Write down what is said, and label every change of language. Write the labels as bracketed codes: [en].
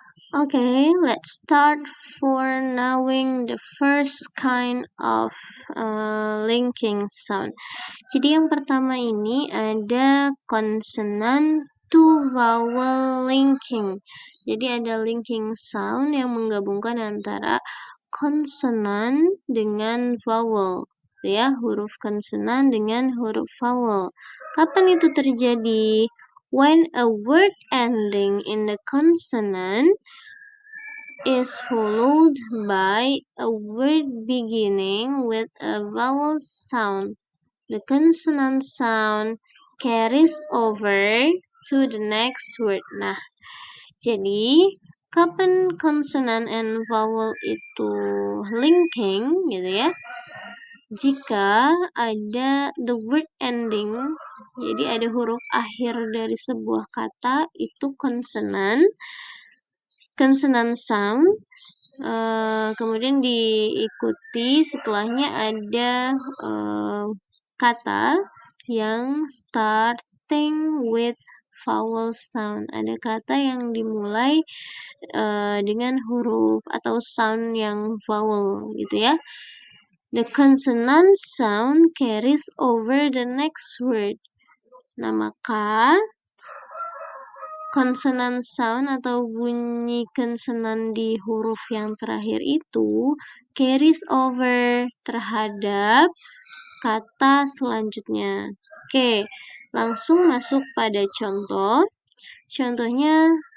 [en] Okay, let's start for knowing the first kind of linking sound. [id] Jadi yang pertama ini ada consonant to vowel linking. Jadi ada linking sound yang menggabungkan antara konsonan dengan vowel, ya, huruf konsonan dengan huruf vowel. Kapan itu terjadi? [en] When a word ending in the consonant is followed by a word beginning with a vowel sound. The consonant sound carries over to the next word. [id] Nah, jadi kapan consonant and vowel itu linking gitu ya? Jika ada [en] the word ending, [id] jadi ada huruf akhir dari sebuah kata itu consonant sound, kemudian diikuti setelahnya ada kata yang [en] starting with vowel sound. [id] Ada kata yang dimulai dengan huruf atau sound yang vowel gitu ya. [en] The consonant sound carries over the next word. [id] Nah, maka consonant sound atau bunyi konsonan di huruf yang terakhir itu carries over terhadap kata selanjutnya. Oke, langsung masuk pada contoh. Contohnya